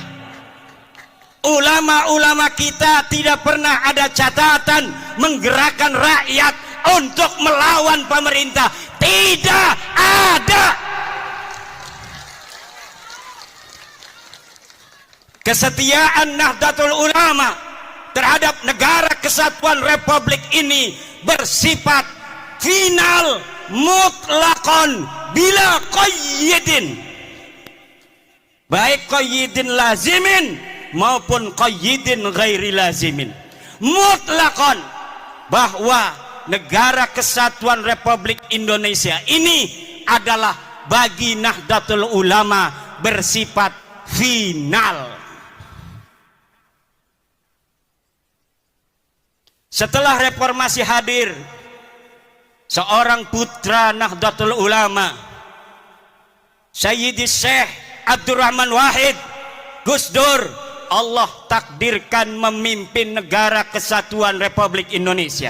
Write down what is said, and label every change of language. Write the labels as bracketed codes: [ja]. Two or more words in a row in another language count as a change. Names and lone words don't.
[id] Ulama-ulama kita tidak pernah ada catatan menggerakkan rakyat untuk melawan pemerintah. Tidak ada. Kesetiaan Nahdlatul Ulama terhadap negara kesatuan Republik ini bersifat final, [ar] مطلقا بلا قيد baik قيد لازم maupun قيد غير لازم مطلقا, [id] bahwa negara kesatuan Republik Indonesia ini adalah bagi Nahdlatul Ulama bersifat final. Setelah reformasi hadir seorang putra Nahdlatul Ulama, Sayyidi Syekh Abdurrahman Wahid, Gus Dur, Allah takdirkan memimpin negara kesatuan Republik Indonesia.